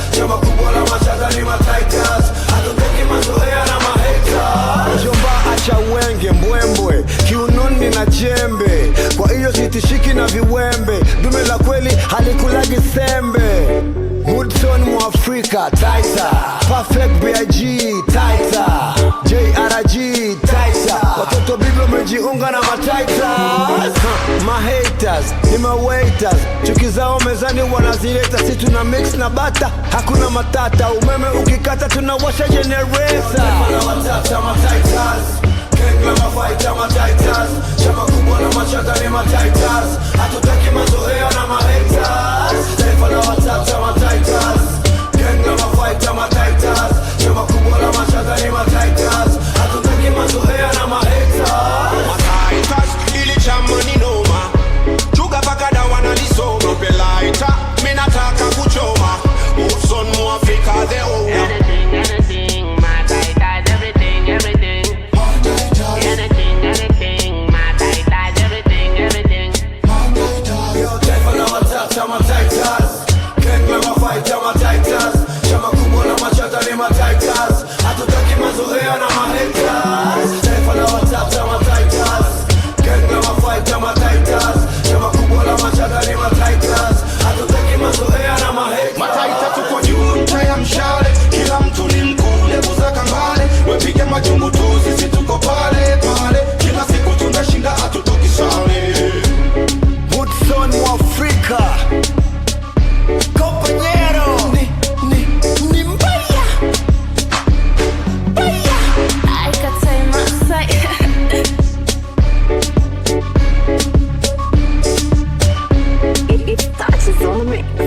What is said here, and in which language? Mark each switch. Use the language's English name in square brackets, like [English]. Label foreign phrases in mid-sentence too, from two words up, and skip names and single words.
[Swahili] Chama kubwa la machata ni mataitas. Hatutaki mazoea na mahaters. Mjomba acha wenge, mbwembwe, kiunoni na jembe. Kwa hiyo sitishiki na viwembe. Dume la kweli halikulagi sembe. Woodson Mwafrika, [English] tighter. Perfect B I G, tighter. J R G, tighter. [Swahili] Watoto bibi wamejiunga na mataita. Ma haters, ni ma waiters. Chuki zao mezani wanazileta, si tuna mix na bata. Hakuna matata, umeme ukikata tunawasha generator. Taifa la matata, mataitas. Gang la mafighter, mataitas. Chama kubwa la machata ni mataitas. Hatutaki mazoea na mahaters. Taifa la matata, mataitas. Gang la mafighter, mataitas. Chama kubwa la machata ni mataitas. Hatutaki mazoea na mahaters. Mataitas, ili chama ni noma. Chuga paka dawa na lisoma. Nipe lighter, mi nataka kuchoma. Woodson Mwafrika, [English] the owner. Anything, anything, my tight everything, everything. Anything, anything, my tight everything, everything. [Swahili] Taifa la matata, mataitas. Gang la mafighter, mataitas. Chama kubwa la machata ni mataitas. Hatutaki mazoea na mahaters. Taifa la matata, mataitas. Gang la mafighter, mataitas. Chama kubwa la machata ni mataitas. Hatutaki mazoea na mahaters. Mataita tuko juu, ncha ya mshale. Kila mtu ni mkuu, levu za kambale. Wepige majungu tu, sisi tuko pale, pale. Kila siku tunashinda, hatutoki sare. Woodson Mwafrika. Compañero. Ni, ni, ni mbaya. Mbaya. [English] I could say my side. It, it touches on me.